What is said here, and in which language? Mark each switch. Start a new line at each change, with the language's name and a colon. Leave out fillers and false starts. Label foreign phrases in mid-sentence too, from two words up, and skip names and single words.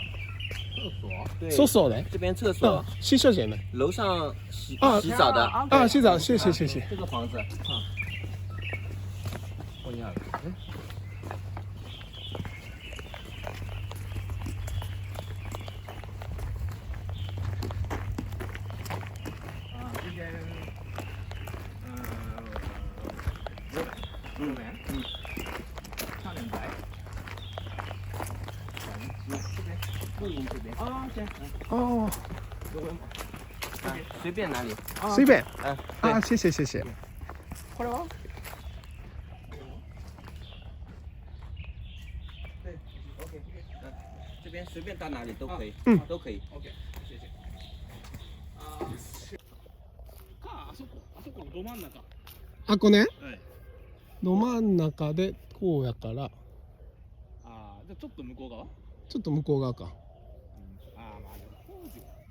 Chinese: 厕所。对，
Japanese: そうそうね。
Chinese: 这边厕所
Japanese: あ、洗手間ね。
Chinese: 楼上啊洗澡的，啊，洗澡，谢谢谢谢。这个房子，
Japanese: ここにある。
Chinese: 啊，这边，右边，上两排。这边，录音这边。啊，行，哦，有回随便哪里，随便。嗯，啊，谢谢谢谢。
Japanese: これは？
Chinese: 对，OK，这边随便到哪里都可以，嗯都可以。 OK，谢谢。
Japanese: ああそこ、あそこのど真ん中。あ、これね。はい。ど真ん中でこうやから、ああ、じゃあちょっと向こう側？ちょっと向こう側か。ああ、まあでも工事は。